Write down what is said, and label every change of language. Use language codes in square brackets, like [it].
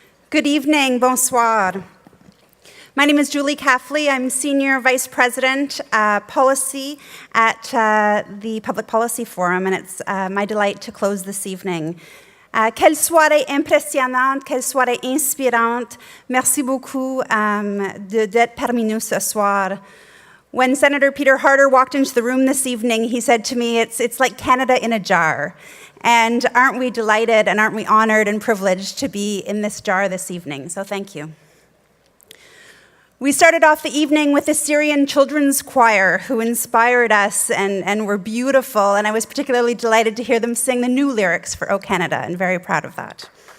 [en] Good evening, bonsoir. My name is Julie Caffley. I'm Senior Vice President, Policy at the Public Policy Forum, and it's my delight to close this evening. [fr] Quelle soirée impressionnante, quelle soirée inspirante. Merci beaucoup d'être parmi nous ce soir. [en] When Senator Peter Harder walked into the room this evening, he said to me, it's like Canada in a jar. And aren't we delighted and aren't we honored and privileged to be in this jar this evening? So thank you. We started off the evening with the Syrian Children's Choir, who inspired us and were beautiful, and I was particularly delighted to hear them sing the new lyrics for O Canada, and very proud of that.